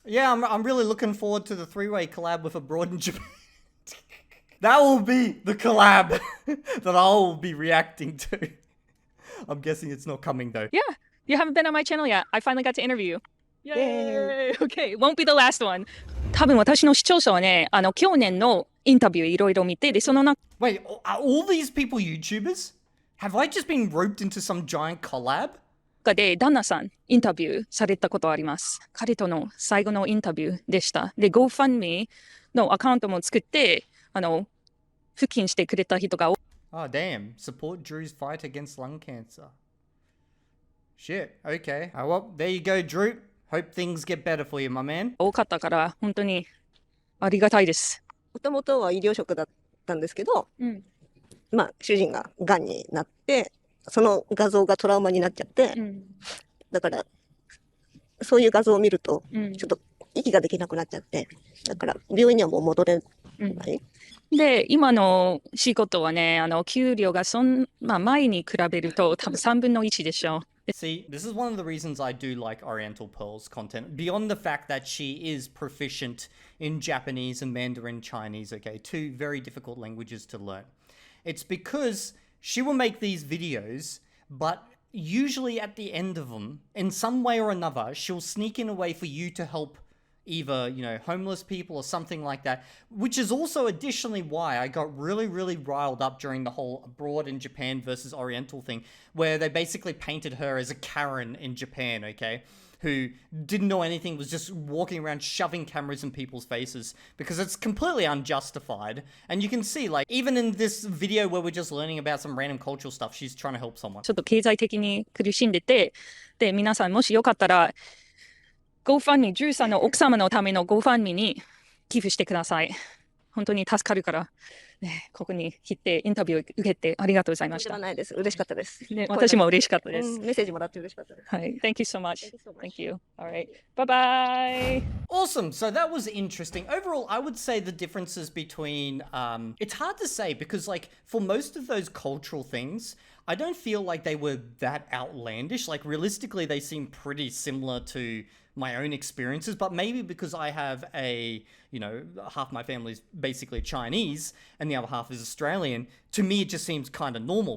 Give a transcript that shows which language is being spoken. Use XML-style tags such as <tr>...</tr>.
<en>Yeah, I'm really looking forward to the three-way collab with Abroad in Japan. That will be the collab that I'll be reacting to. I'm guessing it's not coming though. Yeah, you haven't been on my channel yet. I finally got to interview you. Yay! Okay, won't be the last one.</en> <ja>多分私の視聴者はね、去年のインタビューいろいろ見て、で、その中</ja> <en>Wait, are all these people YouTubers? Have I just been roped into some giant collab?</en> <ja>で、旦那さんインタビューされたことあります。彼との最後のインタビューでした。で、GoFundMe のアカウントも作って、付近してくれた人が</ja> <en>Oh, damn. Support Drew's fight against lung cancer. Shit, okay. Well, there you go, Drew. Hope things get better for you, my man.</en> <ja>多かったから、本当にありがたいです。もともとは医療職だったんですけど、主人が癌になって、その画像がトラウマになっちゃって、だから、そういう画像を見ると、ちょっと息ができなくなっちゃって。だから、病院にはもう戻れない。で、今の仕事はね、給料が前に比べると多分3分の1でしょう。</ja> <en>See, this is one of the reasons I do like Oriental Pearl's content. Beyond the fact that she is proficient in Japanese and Mandarin Chinese, okay, two very difficult languages to learn. It's because she will make these videos, but usually at the end of them, in some way or another, she'll sneak in a way for you to help either, you know, homeless people or something like that, which is also additionally why I got really, really riled up during the whole abroad in Japan versus Oriental thing, where they basically painted her as a Karen in Japan, okay, who didn't know anything, was just walking around shoving cameras in people's faces, because it's completely unjustified. And you can see, like, even in this video where we're just learning about some random cultural stuff, she's trying to help someone.</en> <ja>ちょっと経済的に苦しんでて、で、皆さんもしよかったら、GoFundMe、ジューさんの奥様のための GoFundMe に寄付してください。本当に助かるから、ね、ここに来てインタビュー受けてありがとうございました。ではないです。嬉しかったです。ね、私も嬉しかったです。メッセージもらって嬉しかったです。</ja> <en>はい。Thank you so much. Thank you. All right. Bye bye. Awesome. So that was interesting. Overall, I would say the differences between, it's hard to say because, like, for most of those cultural things, I don't feel like they were that outlandish. Like, realistically, they seem pretty similar to my own experiences, but maybe because I have you know, half my family's basically Chinese and the other half is Australian, to me it just seems kind of normal.</en>